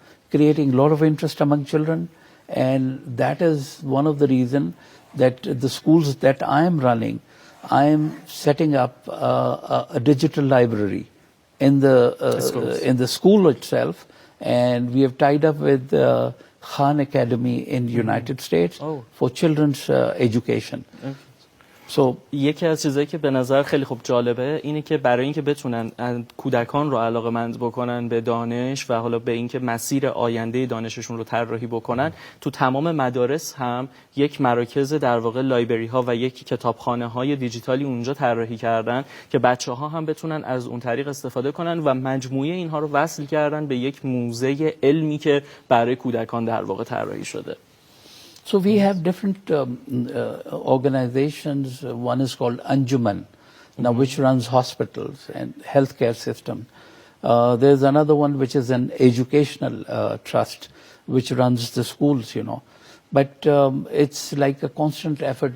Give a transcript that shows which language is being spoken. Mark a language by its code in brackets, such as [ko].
[en] creating a lot of interest among children, and that is one of the reasons that the schools that I am running, I am setting up a digital library in the school itself, and we have tied up with Khan Academy in the United States for children's education. [fa] یکی از چیزایی که به نظر خیلی خوب جالبه اینه که برای اینکه بتونن کودکان رو علاقه‌مند بکنن به دانش و حالا به اینکه مسیر آینده دانششون رو طراحی بکنن، تو تمام مدارس هم یک مراکز در واقع لایبرری ها و یک کتابخانه های دیجیتالی اونجا طراحی کردن که بچه‌ها هم بتونن از اون طریق استفاده کنن و مجموعه اینها رو وصل کردن به یک موزه علمی که برای کودکان در واقع طراحی شده. [en] So we have different organizations. One is called Anjuman, now which runs hospitals and healthcare system. There's another one which is an educational trust, which runs the schools, But it's like a constant effort.